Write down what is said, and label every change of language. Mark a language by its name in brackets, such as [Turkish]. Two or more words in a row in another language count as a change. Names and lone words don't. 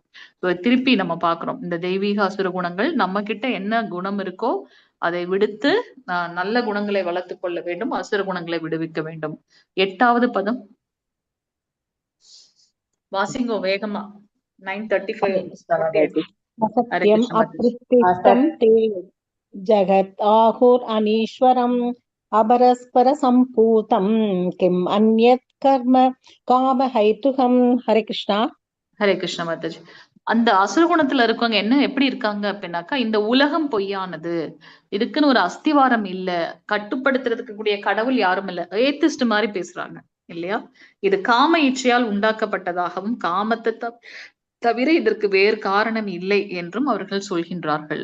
[Tamil] திருப்பி நம்ம பாக்குறோம் இந்த தெய்வீக அசுர குணங்கள் நம்ம கிட்ட என்ன குணம் இருக்கோ அதை விடுத்து நல்ல குணங்களை வளர்த்து கொள்ள வேண்டும், அசுர குணங்களை விடுவிக்க வேண்டும். 8வது பதம் வாசிங்கோ வேகமா. 9:35. [Sanskrit] असत्यम् अप्रतिष्ठं ते जगत् आहुरनीश्वरम् अपरस्परसम्भूतं किम् अन्यत् कर्म कामहैतुकम्. हरे कृष्णा. [Tamil] ஹரே கிருஷ்ண மாதாஜி. அந்த அசுர குணத்துல இருக்கவங்க என்ன எப்படி இருக்காங்க அப்படின்னாக்கா, இந்த உலகம் பொய்யானது, இதுக்குன்னு ஒரு அஸ்திவாரம் இல்ல, கட்டுப்படுத்துறதுக்கு கூடிய கடவுள் யாரும் இல்ல, ஏத்திஸ்ட் மாதிரி பேசுறாங்க இல்லையா? இது காம இச்சையால் உண்டாக்கப்பட்டதாகவும் காமத்தை தவிர இதற்கு வேறு காரணம் இல்லை என்றும் அவர்கள் சொல்கின்றார்கள்.